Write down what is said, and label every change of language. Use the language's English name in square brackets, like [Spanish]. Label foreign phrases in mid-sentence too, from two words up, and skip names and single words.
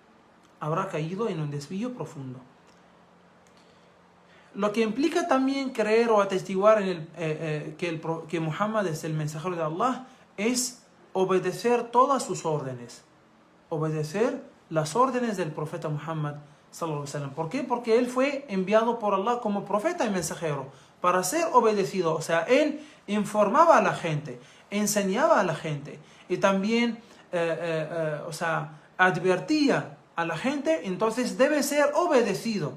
[Spanish] Lo que implica también creer o atestiguar en que Muhammad es el mensajero de Allah es obedecer todas sus órdenes. Obedecer las órdenes del profeta Muhammad [Arabic] صلى الله عليه وسلم. [Spanish] ¿Por qué? Porque él fue enviado por Allah como profeta y mensajero para ser obedecido. O sea, él informaba a la gente, enseñaba a la gente y también advertía a la gente, entonces debe ser obedecido.